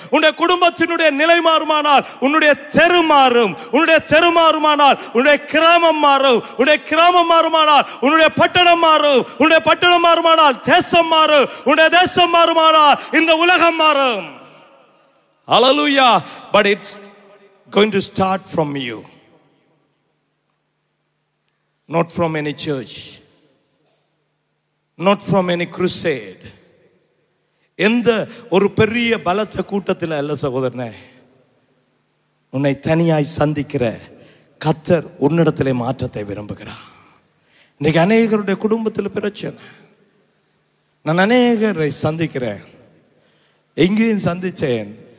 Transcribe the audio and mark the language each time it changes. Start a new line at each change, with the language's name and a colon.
Tamil: உன்னுடைய குடும்பத்தினுடைய நிலை மாறுமானால் உன்னுடைய தெரு மாறும். உன்னுடைய தெரு மாறுமானால் உன்னுடைய கிராமம் மாறும். உன்னுடைய கிராமம் மாறுமானால் உன்னுடைய பட்டணம் மாறும். உன்னுடைய பட்டணம் மாறுமானால் தேசம் மாறும். உன்னுடைய தேசம் மாறுமானால் இந்த உலகம் மாறும். Hallelujah.
English: But it's going to start from you, not from any church, not from any crusade.
Tamil: எந்த ஒரு பெரிய பலத்த கூட்டத்தில் அல்ல சகோதரனே, உன்னை தனியாய் சந்திக்கிற கர்த்தர் உன்னிடத்திலே மாற்றத்தை விரும்புகிறார். இன்னைக்கு அநேகருடைய குடும்பத்தில் பிரச்சனை. நான் அநேகரை சந்திக்கிறேன், எங்கேயும் சந்திச்சேன்.